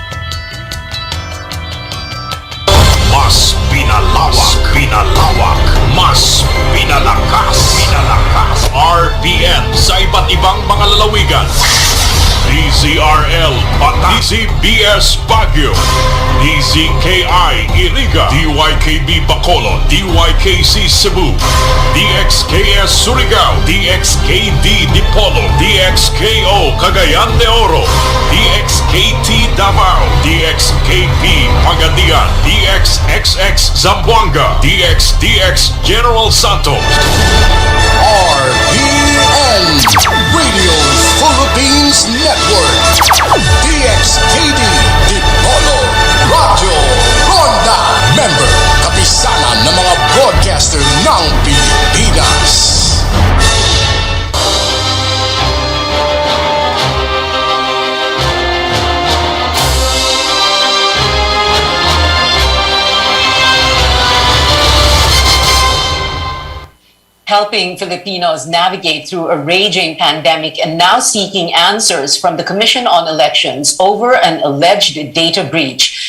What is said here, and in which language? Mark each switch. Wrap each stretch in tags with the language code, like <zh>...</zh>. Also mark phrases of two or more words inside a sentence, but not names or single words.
<tl>Mas pinalawak, mas pinalakas. RPN sa iba't ibang mga lalawigan. DZRL Bataan, DZBS Baguio, DZKI Iriga, DYKB Bacolod, DYKC Cebu, DXKS Surigao, DXKD Dipolo, DXKO Cagayan de Oro, DXKT Davao, DXKP Pagadian, DXXX Zamboanga, DXDX General Santos. RPN Radio Philippines Network, DXKD Dipolo Radio Ronda, member kapisanan ng mga broadcaster ng Pilipinas.</tl> <en>Helping Filipinos navigate through a raging pandemic and now seeking answers from the Commission on Elections over an alleged data breach.</en>